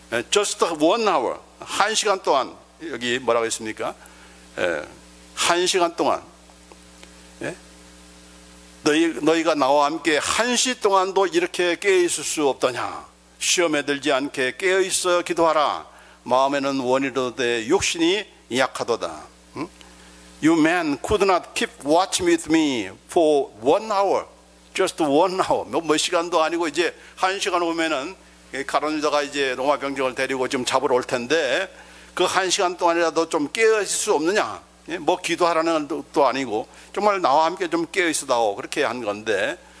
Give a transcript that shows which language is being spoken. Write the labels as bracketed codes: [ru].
[en] Just 1 hour, [ko] 1시간 동안. 여기 뭐라고 했습니까? 1시간 동안. 너희가 나와 함께 1시 동안도 이렇게 깨어 있을 수 없더냐. 시험에 들지 않게 깨어 있어 기도하라. 마음에는 원이로되 육신이 약하도다. [en] You men could not keep watching with me for 1 hour. Just 1 hour. [ko] 몇 시간도 아니고 이제 1시간 오면은 가룟 유다가 이제 로마 병정을 데리고 좀 잡으러 올 텐데 그 1시간 동안이라도 좀 깨어 있을 수 없느냐? 뭐 기도하라는 것도 아니고 정말 나와 함께 좀 깨어 있어다오. 그렇게 한 건데